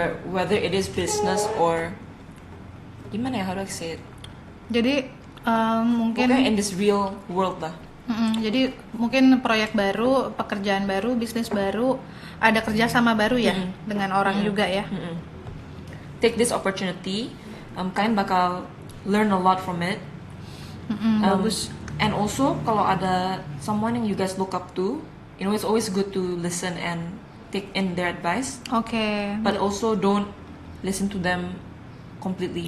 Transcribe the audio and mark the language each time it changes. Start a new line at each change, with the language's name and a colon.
English: Whether it is business or
Indonesian: gimana ya,
English: how do I say it?
Indonesian: Jadi mungkin Pokoknya
English: in this real world lah.
Indonesian: jadi mungkin proyek baru, pekerjaan baru, bisnis baru, ada kerjasama baru ya dengan orang juga ya.
English: Take this opportunity.
Indonesian: Kalian bakal
English: learn a lot from it.
Indonesian: Bagus.
English: And also
Indonesian: kalau ada
English: someone yang you guys look up to, it's always good to listen and take in their advice.
Indonesian: Oke.
English: But also don't listen to them completely.